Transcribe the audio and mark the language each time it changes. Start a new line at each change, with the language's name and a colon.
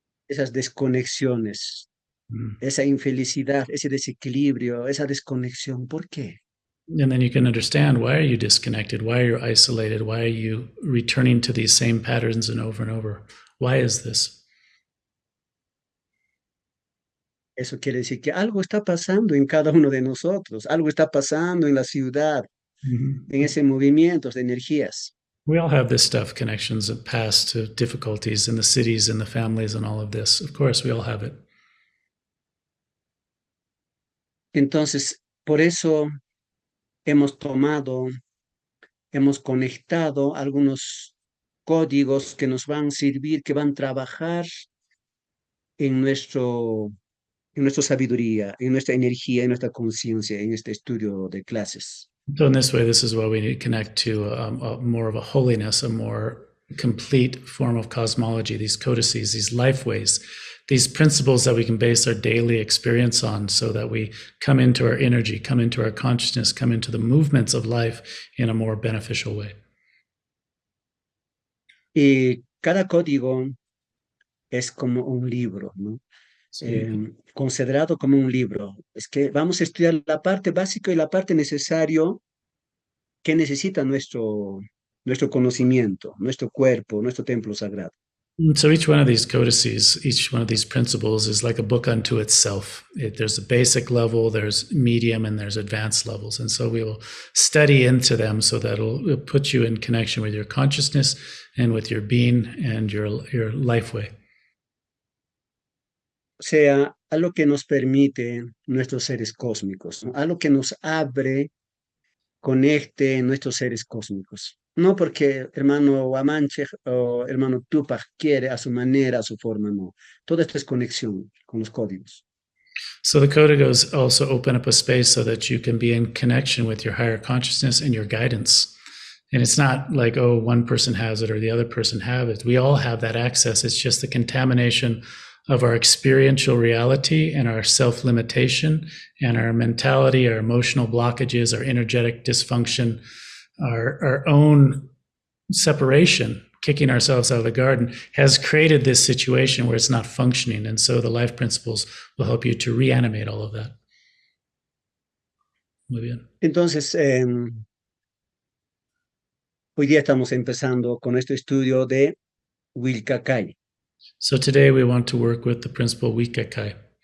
Spanish: Esas desconexiones, esa infelicidad, ese desequilibrio, esa desconexión. ¿Por qué?
English: And then you can understand, why are you disconnected? Why are you isolated? Why are you returning to these same patterns and over? Why is this?
Spanish: Eso quiere decir que algo está pasando en cada uno de nosotros, algo está pasando en la ciudad, en ese movimiento de energías.
English: We all have this stuff, connections of past to difficulties in the cities and the families and all of this. Of course, we all have it.
Spanish: Entonces, por eso hemos tomado, hemos conectado algunos códigos que nos van a servir, que van a trabajar en nuestra sabiduría, en nuestra energía, en nuestra conciencia, en este estudio de clases.
English: So in this way, this is why we need to connect to a more of a holiness, a more complete form of cosmology, these codices, these life ways, these principles that we can base our daily experience on, so that we come into our energy, come into our consciousness, come into the movements of life in a more beneficial way.
Spanish: Y cada código es como un libro, ¿no?
English: So
Spanish: Considerado como un libro. Es que vamos a estudiar la parte básica y la parte necesaria que necesita nuestro conocimiento, nuestro cuerpo, nuestro templo sagrado.
English: So each one of these codices, each one of these principles is like a book unto itself. There's a basic level, there's medium, and there's advanced levels. And so we will study into them so that it'll put you in connection with your consciousness and with your being and your life way.
Spanish: O sea, a lo que nos permite nuestros seres cósmicos, ¿no? A lo que nos abre, conecte nuestros seres cósmicos. No porque hermano Guamanche o hermano Tupac quiere a su manera, a su forma, no. Todo esto es conexión con los códigos.
English: So the códigos also open up a space so that you can be in connection with your higher consciousness and your guidance. And it's not like, oh, one person has it or the other person have it. We all have that access. It's just the contamination of our experiential reality and our self-limitation and our mentality, our emotional blockages, our energetic dysfunction, our own separation, kicking ourselves out of the garden, has created this situation where it's not functioning. And so the life principles will help you to reanimate all of that.
Spanish: Muy bien. Entonces, hoy día estamos empezando con este estudio de Willka Kay. So today we want to work with the principle Willka Kay.